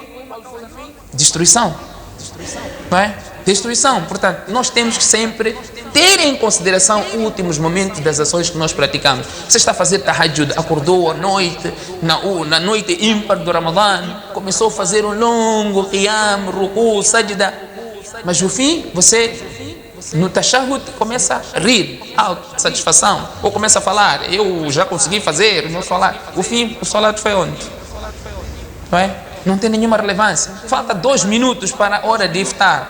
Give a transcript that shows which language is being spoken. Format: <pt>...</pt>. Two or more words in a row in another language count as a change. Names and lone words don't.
<pt>Destruição. Não é? Destruição. Portanto, nós temos que sempre ter em consideração os últimos momentos das ações que nós praticamos. Você está a fazer tahajjud, acordou à noite, na noite ímpar do Ramadã, começou a fazer um longo qiyam, ruku, sajda, mas no fim, você no tashahhud começa a rir, satisfação, ou começa a falar, eu já consegui fazer, não falar. O fim, o salat foi onde? Não é? Não tem nenhuma relevância. Falta 2 minutos para a hora de iftar.</pt>